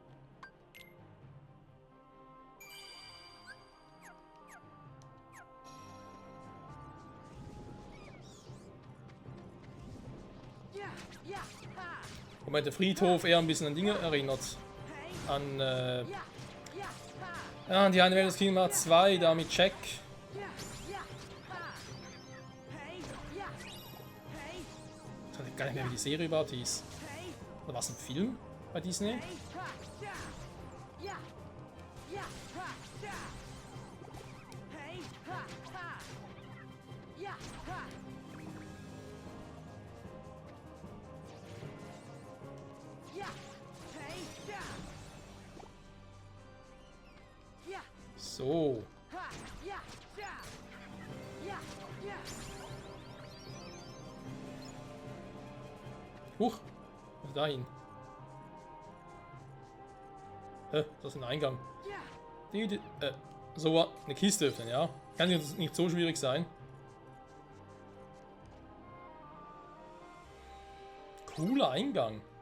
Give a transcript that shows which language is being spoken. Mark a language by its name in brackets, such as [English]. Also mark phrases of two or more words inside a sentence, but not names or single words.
[German] Yeah, yeah, ha. Wobei der Friedhof eher ein bisschen an Dinge erinnert. Hey, An, yeah, yeah, ha. ja, an die eine Welt des Kingdom Hearts 2, da mit Jack. Yeah, yeah, ha. Hey, yeah. Hey, Ich weiß gar nicht mehr, wie die Serie überhaupt hieß. hey. Oder war es ein Film bei Disney? Hey, ha, yeah. Yeah, yeah, ha, yeah. Hey, ha, ha. Yeah, ha. Yeah, hey, yeah. Yeah, So. ha, yeah, yeah. Yeah, yeah. Huch. Was dahin? Das ist ein Eingang. Yeah. So, eine Kiste öffnen, ja? Kann jetzt nicht so schwierig sein. Cooler Eingang.